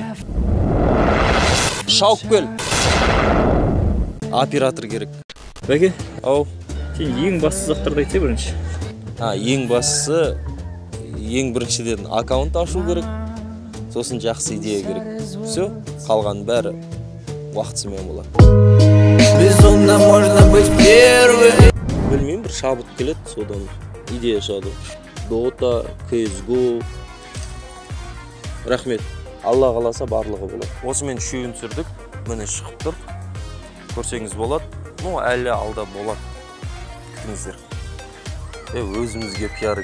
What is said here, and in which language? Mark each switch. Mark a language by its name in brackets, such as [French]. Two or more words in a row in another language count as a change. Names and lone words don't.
[Kazakh] Шауып кел. Оператор керек. Бәке? Ау. Сен ең басты заттарды айтса бірінші. Ең бастысы, ең біріншіден аккаунт ашу керек, сосын жақсы идея керек. Все, қалған бәрі уақытысымен болады. [Russian] Безумно можно быть первым. [Kazakh] Білмеймін, бір шабыт келеді, содан идея шығады. Dota, CSGO. Рахмет. Алла қаласа барлығы болады. Осымен үшеуін түсірдік, міне шығып тұр. Көрсеңіз болады. Әлі алда болады. Күтіңіздер. Өзімізге пиар керек.